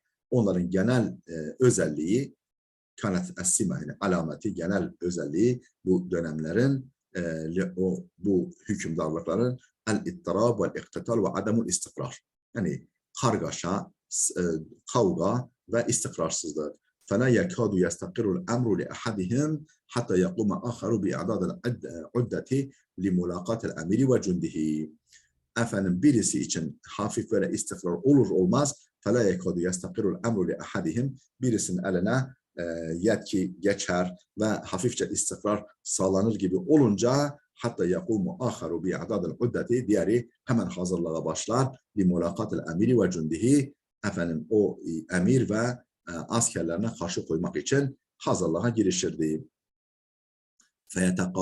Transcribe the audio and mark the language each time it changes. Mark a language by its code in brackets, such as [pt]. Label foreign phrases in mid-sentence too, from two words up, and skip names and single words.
[tr] Onların genel özelliği [ar] كانت السمة [tr] yani alameti genel özelliği bu dönemlerin bu hükümdarlıkların [ar] الاضطراب والاختلال وعدم الاستقرار. [tr] Yani kargaşa, kavga ve istikrarsızlık. [ar] فَلَا يَكَادُ يَسْتَقِرُ الْأَمْرُ لِأَحَدِهِمْ حَتَّى يَقُومَ آخَرُ بِإِعْدَادِ الْعُدَّةِ لِمُلَاقَاتِ الْأَمِرِ وَجُنْدِهِ. [tr] Efendim birisi için hafif böyle istikrar olur olmaz [ar] فَلَا يَكَادُ يَسْتَقِرُ الْأَمْرُ لِأَحَدِهِمْ [tr] birisinin eline yetki geçer ve hafifçe istikrar sağlanır gibi olunca [ar] حتى يقوم آخر بإعداد العدة [tr] diğeri hemen hazırlığa başlar [ar] لملاقاة الأمير وجنده [tr] efendim o emir ve askerlerine karşı koymak için hazırlığa girişirdi.